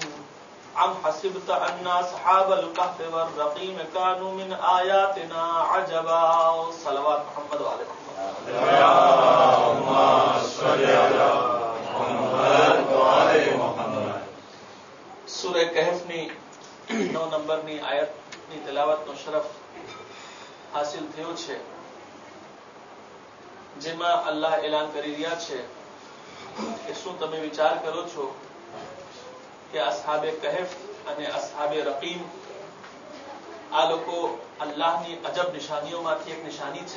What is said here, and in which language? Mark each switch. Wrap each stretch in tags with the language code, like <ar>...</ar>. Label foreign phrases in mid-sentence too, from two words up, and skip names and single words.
<ar>أم حسبت أن أصحاب الكهف والرقيم كانوا من آياتنا عجبا. صلوات محمد وآل محمد. اللهم صل على محمد وآل محمد.</ar> <gu>سورة कहफની 9 નંબરની આયતની તિલાવતનો શરફ હાસિલ થયો છે, જેમાં અલ્લાહ એલાન કરી રહ્યા છે કે શું તમે વિચાર કરો છો કે અસ્હાબે કહેફ અને અસ્હાબે રકીમ આ લોકો અલ્લાહની અજબ નિશાનીઓમાંથી એક નિશાની છે.</gu>